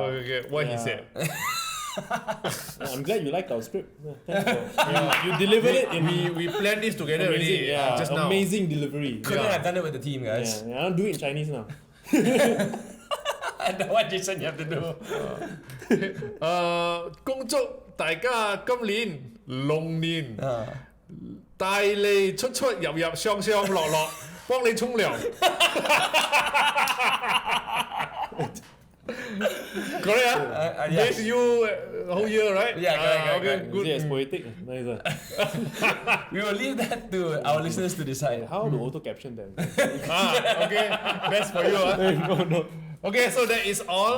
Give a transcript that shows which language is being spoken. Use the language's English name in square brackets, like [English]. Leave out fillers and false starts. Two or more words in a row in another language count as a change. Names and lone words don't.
[English] Okay. What he Yeah. said. I'm glad you liked our script. Yeah, thanks for, you delivered it in We planned this together amazing, already. yeah, Just now. amazing delivery. Couldn't Yeah. have done it with the team, guys. Yeah, I'll do it in Chinese now. I know what Jason you have to do. [Cantonese] 恭祝大家今年龍年大利出出入入上上落落，幫你沖涼。Correct, [English] yeah. Miss you whole year, right? Yeah, correct, Okay, correct. good. Is it as poetic? Nice. We will leave that to our listeners to decide. How to auto caption them? Okay, best for you. No. Okay, so that is all